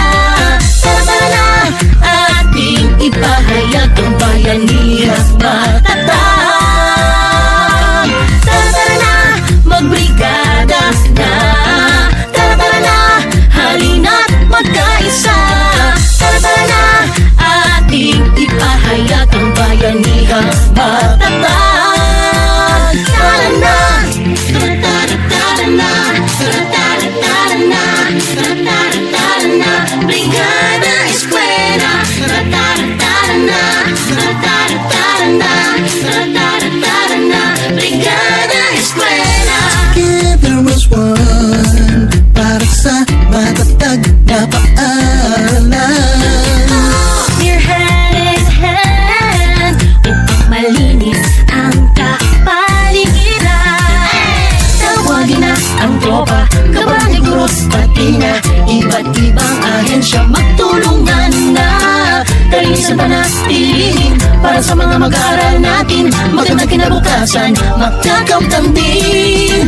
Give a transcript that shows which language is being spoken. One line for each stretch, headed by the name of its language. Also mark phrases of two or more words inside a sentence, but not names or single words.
Filipino: Tara tara na, ating ipahayag ang bayanihang matatag. Tara tara na, magbrigada na. Tara tara na, halina't magkaisa. Tara tara na, ating ipahayag ang bayanihang matatag. Tara na, tara tara tara na, tara tara tara na, tara tara tara na, brigada eskwela. Tara tara tara na, tara tara tara na, tara tara tara na, brigada eskwela.
English: Together as one,
Filipino: para sa matatag na paaralan.
English: We're hand in hand
Filipino: upang malinis ang kapaligiran. Tawagin na ang tropa, kabalig group, pati na iba't ibang ahensya, magtulungan na. Kalinisan panatilihin para sa mga mag-aaral natin, magandang kinabukasan, magkakamtan din.